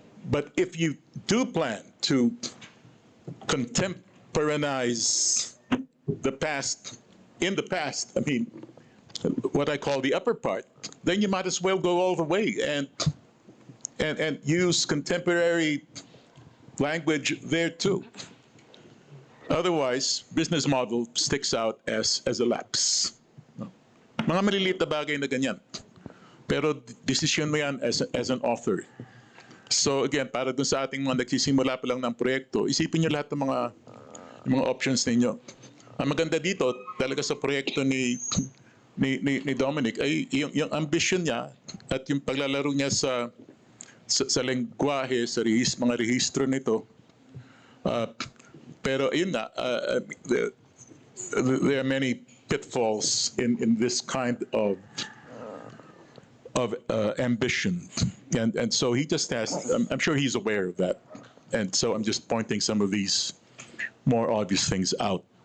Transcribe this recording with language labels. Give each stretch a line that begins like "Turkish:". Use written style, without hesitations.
English: But if you do plan to contemporanize the past, in the past, I mean, what I call the upper part, then you might as well go all the way and use contemporary language there too. Otherwise, business model sticks out as a lapse.
Filipino: Mga maliliit na bagay na ganyan. Pero decision mo yan
English: as an author.
Filipino: So again, para dun sa ating mga nagsisimula pa lang ng proyekto, isipin nyo lahat ng mga options ninyo. Ang maganda dito, talaga sa proyekto ni Dominic, ay yung ambition niya at yung paglalaro niya sa lengguwahe, sa mga rehistro nito. Pero yun na,
English: there are many pitfalls in this kind of ambition, and so he just has. I'm sure he's aware of that, and so I'm just pointing some of these more obvious things out.